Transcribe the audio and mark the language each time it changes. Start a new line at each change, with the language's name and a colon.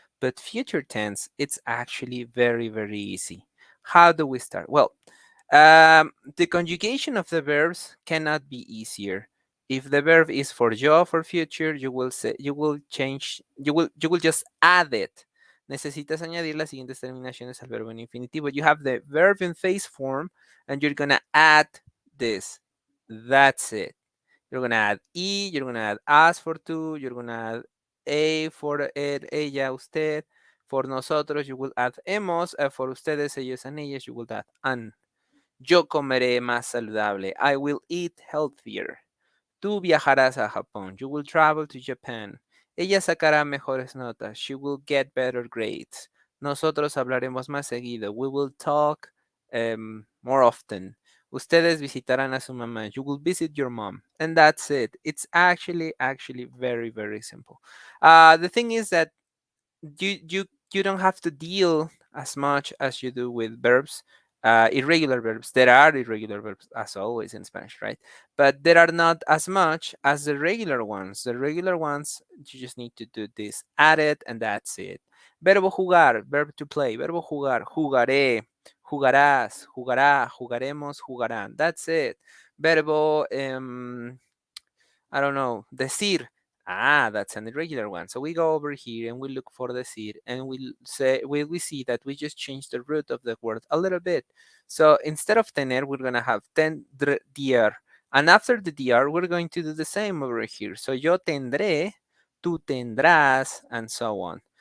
English: But future tense, it's actually very, very easy. How do we start? Well, the conjugation of the verbs cannot be easier. If the verb is for yo for future, you will change you will just add it.
Spanish: Necesitas añadir las siguientes terminaciones al verbo en infinitivo.
English: You have the verb in phase form, and you're gonna add this. That's it. You're gonna add y, you're gonna add as for tú, you're gonna add a for él, ella, usted. For nosotros, you will add hemos. For ustedes, ellos, and ellas, you will add an.
Spanish: Yo comeré más saludable.
English: I will eat healthier.
Spanish: Tú viajarás a Japón.
English: You will travel to Japan.
Spanish: Ella sacará mejores notas.
English: She will get better grades.
Spanish: Nosotros hablaremos más seguido.
English: We will talk more often.
Spanish: Ustedes visitarán a su mamá.
English: You will visit your mom. And that's it. It's actually very, very simple. The thing is that you don't have to deal as much as you do with verbs, irregular verbs. There are irregular verbs as always in Spanish, right? But there are not as much as the regular ones. The regular ones, you just need to do this, add it, and that's it.
Spanish: Verbo jugar,
English: verb to play.
Spanish: Verbo jugar, jugaré, jugarás, jugará, jugaremos, jugarán.
English: That's it. Verbo I don't know, decir. Ah, that's an irregular one. So we go over here and we look for decir, and we see that we just changed the root of the word a little bit. So instead of tener, we're gonna have tendr. And after the dr, we're going to do the same over here. So yo tendré, tú tendrás, and so on.